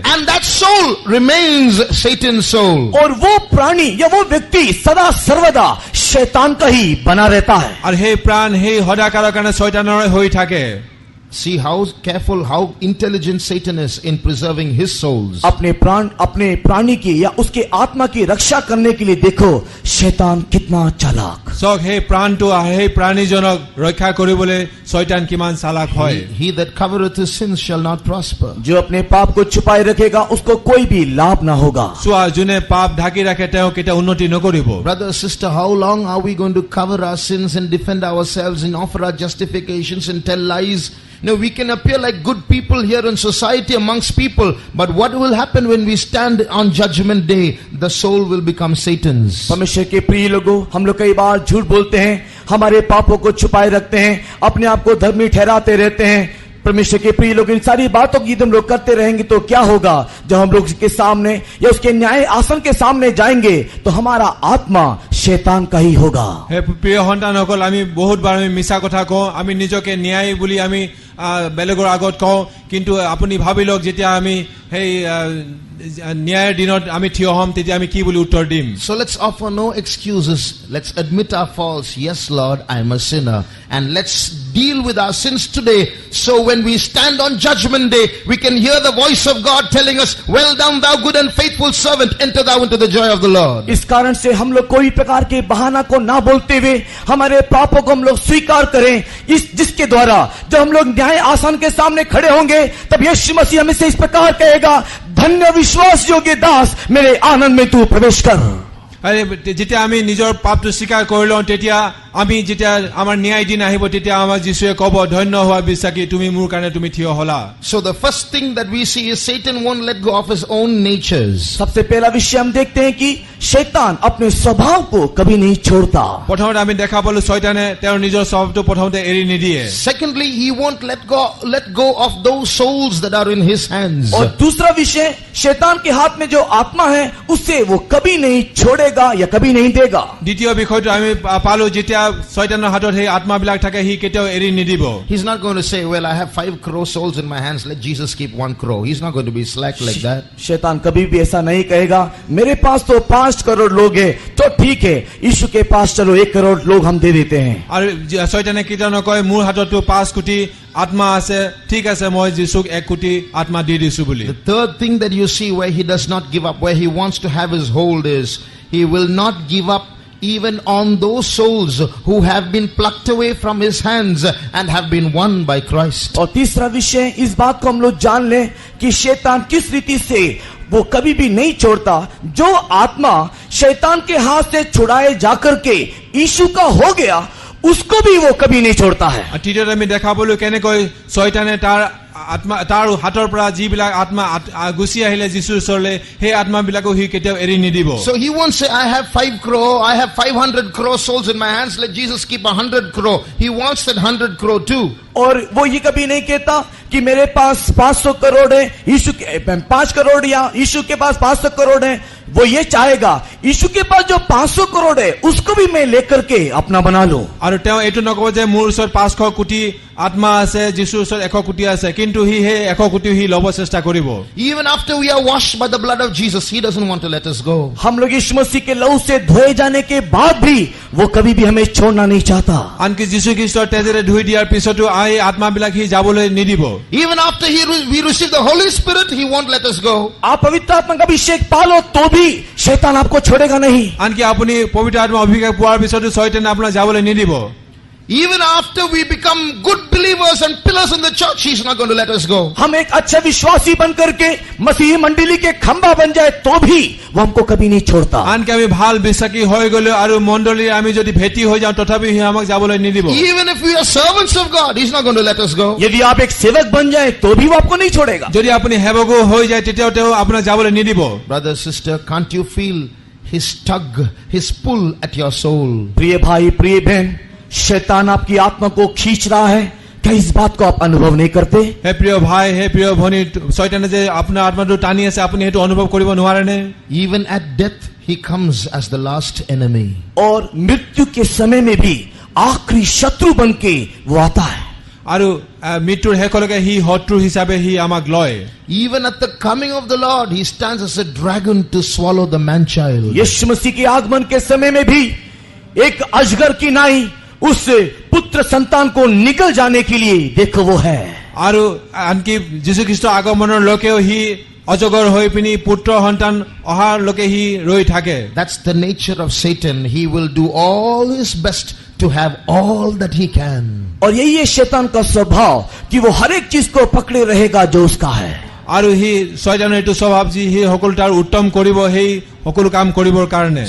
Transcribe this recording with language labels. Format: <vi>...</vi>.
<en>And that soul remains Satan's soul.</en> <hi>और वो प्राणी या वो व्यक्ति सदा सर्वदा शैतान का ही बना रहता है।</hi> <as>আৰু সেই প্ৰাণ সেই সদাকালৰ কাৰণে শয়তানৰ হৈ থাকে।</as> <en>See how careful, how intelligent Satan is in preserving his souls.</en> <hi>अपने प्राणी की या उसके आत्मा की रक्षा करने के लिए देखो शैतान कितना चालाक।</hi> <as>চাওক সেই প্ৰাণটো সেই প্ৰাণীজনক ৰক্ষা কৰিবলৈ শয়তান কিমান চালাক হয়।</as> <en>He that covereth his sins shall not prosper.</en> <hi>जो अपने पाप को छुपाए रखेगा उसको कोई भी लाभ ना होगा।</hi> <as>চোৱা যোনে পাপ ঢাকি ৰাখে তেওঁ কেতিয়া উন্নতি নকৰিব।</as> <en>Brother, sister, how long are we going to cover our sins and defend ourselves and offer our justifications and tell lies? No, we can appear like good people here in society amongst people, but what will happen when we stand on judgment day? The soul will become Satan's.</en> <hi>परमेश्वर के प्रिय लोगों, हम लोग कई बार झूठ बोलते हैं, हमारे पापों को छुपाए रखते हैं, अपने आप को धर्मी ठहराते रहते हैं। परमेश्वर के प्रिय लोग, इन सारी बातों की हम लोग करते रहेंगे तो क्या होगा? जब हम लोग उसके सामने या उसके न्याय आसन के सामने जाएंगे तो हमारा आत्मा शैतान का ही होगा।</hi> <as>হে প্ৰিয় সন্তানসকল, আমি বহুতবাৰ আমি মিছা কথা কওঁ, আমি নিজকে ন্যায় বুলি আমি বেলেগৰ আগত কওঁ, কিন্তু আপুনি ভাবি লওক যেতিয়া আমি সেই ন্যায়ৰ দিনত আমি থিয় হ'ম তেতিয়া আমি কি বুলি উত্তৰ দিম?</as> <en>So let's offer no excuses. Let's admit our faults. Yes, Lord, I am a sinner. And let's deal with our sins today. So when we stand on judgment day, we can hear the voice of God telling us, well done, thou good and faithful servant, enter thou into the joy of the Lord.</en> <hi>इस कारण से हम लोग कोई प्रकार के बहाना को ना बोलते हुए हमारे पापों को हम लोग स्वीकार करें, जिसके द्वारा जब हम लोग न्याय आसन के सामने खड़े होंगे तब यीशु मसीह हमें से इस प्रकार कहेगा, धन्य विश्वास योग्य दास, मेरे आनंद में तू प्रवेश कर।</hi> <as>যেতিয়া আমি নিজৰ পাপটো স্বীকাৰ কৰি লওঁ তেতিয়া আমি যেতিয়া আমাৰ ন্যায় দিন আহিব তেতিয়া আমাৰ যীশুৱে ক'ব, ধন্য হোৱা বিশ্বাসী, তুমি মোৰ কাৰণে তুমি থিয় হ'লা।</as> <en>So the first thing that we see is Satan won't let go of his own natures.</en> <hi>सबसे पहला विषय हम देखते हैं कि शैतान अपने स्वभाव को कभी नहीं छोड़ता।</hi> <as>প্ৰথমতে আমি দেখা পালো শয়তানে তেওঁৰ নিজৰ স্বভাৱটো প্ৰথমতে এৰি নিদিয়ে।</as> <en>Secondly, he won't let go of those souls that are in his hands.</en> <hi>और दूसरा विषय, शैतान के हाथ में जो आत्मा है उससे वो कभी नहीं छोड़ेगा या कभी नहीं देगा।</hi> <as>দ্বিতীয় বিষয়টো আমি পালো যেতিয়া শয়তানৰ হাতত সেই আত্মাবিলাক থাকে সি কেতিয়াও এৰি নিদিব।</as> <en>He's not going to say, well, I have 5 crore souls in my hands, let Jesus keep 1 crore. He's not going to be slack like that.</en> <hi>शैतान कभी भी ऐसा नहीं कहेगा, मेरे पास तो 5 करोड़ लोग हैं तो ठीक है, यीशु के पास चलो 1 करोड़ लोग हम दे देते हैं।</hi> <as>আৰু শয়তানে কেতিয়াও নকয় মোৰ হাততো 5 কোটি আত্মা আছে, ঠিক আছে মই যীশুক 1 কোটি আত্মা দি দিছো বুলি।</as> <en>The third thing that you see where he does not give up, where he wants to have his hold, is he will not give up even on those souls who have been plucked away from his hands and have been won by Christ.</en> <hi>और तीसरा विषय, इस बात को हम लोग जान लें कि शैतान किस रीति से वो कभी भी नहीं छोड़ता जो आत्मा शैतान के हाथ से छुड़ाए जाकर के यीशु का हो गया, उसको भी वो कभी नहीं छोड़ता है।</hi> <as>তৃতীয়তে আমি দেখা পালো কেনেকৈ শয়তানে তাৰ আত্মা তাৰ হাতৰ পৰা যিবিলাক আত্মা গুচি আহিলে যীশুৰ ওচৰলৈ সেই আত্মাবিলাকো সি কেতিয়াও এৰি নিদিব</as> <en>So he won't say, I have 5 crore, I have 500 crore souls in my hands, let Jesus keep 100 crore. He wants that 100 crore too.</en> <hi>और वो ये कभी नहीं कहता कि मेरे पास 500 करोड़ है, यीशु के 5 करोड़ या यीशु के पास 500 करोड़ है। वो ये चाहेगा यीशु के पास जो 500 करोड़ है उसको भी मैं लेकर के अपना बना लूं।</hi> <as>আৰু তেওঁ এইটো নকব যে মোৰ ওচৰত 500 কোটি আত্মা আছে, যীশুৰ ওচৰত 100 কোটি আছে, কিন্তু সি সেই 100 কোটি সি ল'ব চেষ্টা কৰিব।</as> <en>Even after we are washed by the blood of Jesus, he doesn't want to let us go.</en> <hi>हम लोग यीशु मसीह के लहू से धोए जाने के बाद भी वो कभी भी हमें छोड़ना नहीं चाहता।</hi> <as>আনকি যীশু খ্ৰীষ্টৰ তেজেৰে ধুই দিয়াৰ পিছতো এই আত্মাবিলাক সি যাবলৈ নিদিব।</as> <en>Even after we receive the Holy Spirit, he won't let us go.</en> <hi>आप पवित्र आत्मा का अभिषेक पालो तो भी शैतान आपको छोड़ेगा नहीं।</hi> <as>আনকি আপুনি পবিত্ৰ আত্মা অভিষেক পোৱাৰ পিছতো শয়তানে আপোনাক যাবলৈ নিদিব।</as> <en>Even after we become good believers and pillars in the church, he's not going to let us go.</en> <hi>हम एक अच्छे विश्वासी बन करके मसीही मंडली के खंभा बन जाए तो भी वो हमको कभी नहीं छोड़ता।</hi> <as>আনকি আমি ভাল বিশ্বাসী হৈ গ'লে আৰু মণ্ডলীৰ আমি যদি ভেটি হৈ যাওঁ তথাপি সি আমাক যাবলৈ নিদিব।</as> <en>Even if we are servants of God, he's not going to let us go.</en> <hi>यदि आप एक सेवक बन जाए तो भी वो आपको नहीं छोड़ेगा।</hi> <as>যদি আপুনি সেৱকো হৈ যায় তেতিয়াও তেওঁ আপোনাক যাবলৈ নিদিব।</as> <en>Brother, sister, can't you feel his tug, his pull at your soul?</en> <hi>प्रिय भाई प्रिय बहन, शैतान आपकी आत्मा को खींच रहा है, क्या इस बात को आप अनुभव नहीं करते?</hi> <as>হে প্ৰিয় ভাই, হে প্ৰিয় ভনী, শয়তানে যে আপোনাৰ আত্মাটো টানি আছে আপুনি সেইটো অনুভৱ কৰিব নোৱাৰেনে?</as> <en>Even at death, he comes as the last enemy.</en> <hi>और मृत्यु के समय में भी आखिरी शत्रु बन के वो आता है।</hi> <as>আৰু মৃত্যুৰ শেষলৈকে সি শত্ৰু হিচাপে সি আমাক লয়।</as> <en>Even at the coming of the Lord, he stands as a dragon to swallow the man-child.</en> <hi>यीशु मसीह के आगमन के समय में भी एक अजगर की नाई उस पुत्र संतान को निकल जाने के लिए देखो वो है।</hi> <as>আৰু আনকি যীশু খ্ৰীষ্টৰ আগমনৰ লৈকেও সি অজগৰ হৈ পিনি পুত্ৰ সন্তান অহাৰ লৈকে সি ৰৈ থাকে।</as> <en>That's the nature of Satan. He will do all his best to have all that he can.</en> <hi>और यही है शैतान का स्वभाव कि वो हर एक चीज को पकड़े रहेगा जो उसका है।</hi> <as>আৰু সি শয়তানৰ এইটো স্বভাৱ যে সি সকলো তাৰ উত্তম কৰিব, সেই সকলো কাম কৰিবৰ কাৰণে।</as>